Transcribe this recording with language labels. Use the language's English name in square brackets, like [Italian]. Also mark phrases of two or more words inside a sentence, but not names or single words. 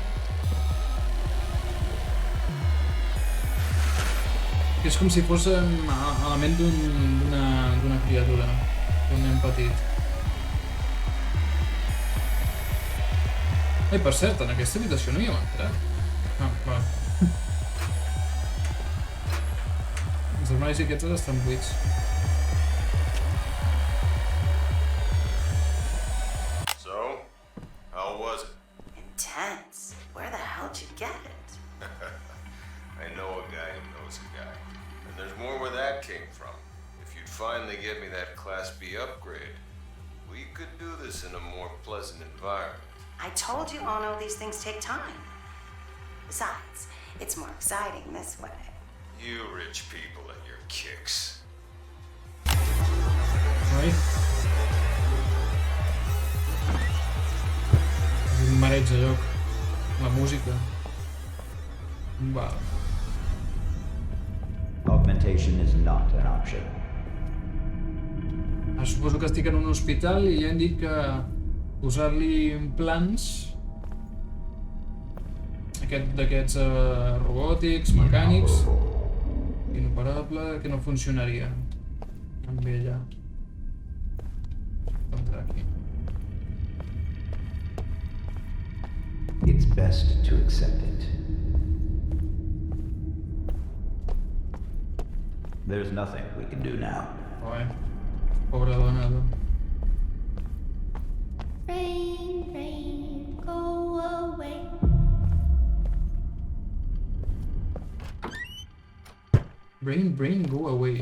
[Catalan] que és com si fos a la ment d'una criatura, d'un nen petit. Ai, per cert, en aquesta habitació no hi hem entrat. Ah, va. Els armaris aquests estan buits. [English] So, how was it? Intense. Where the hell did you get it? I know a guy who knows a guy. And there's more where that came from. If you'd finally get me that Class B upgrade, we could do this in a more pleasant environment. I told you, Ono, these things take time. Besides, it's more exciting this way. You rich people and your kicks. [Catalan] Ai. És un mareig de lloc. La música. Val. [English] Augmentation is not an option. [Catalan] Suposo que estic en un hospital i ja hem dit que posar-li implants d'aquests robòtics, mecànics, inoperable, que no funcionaria amb ella. Entrar aquí. [English] It's best to accept it. There's nothing we can do now. [Catalan] Oi, pobra dona, tu. [English] Rain, rain, go away. Brain, go away.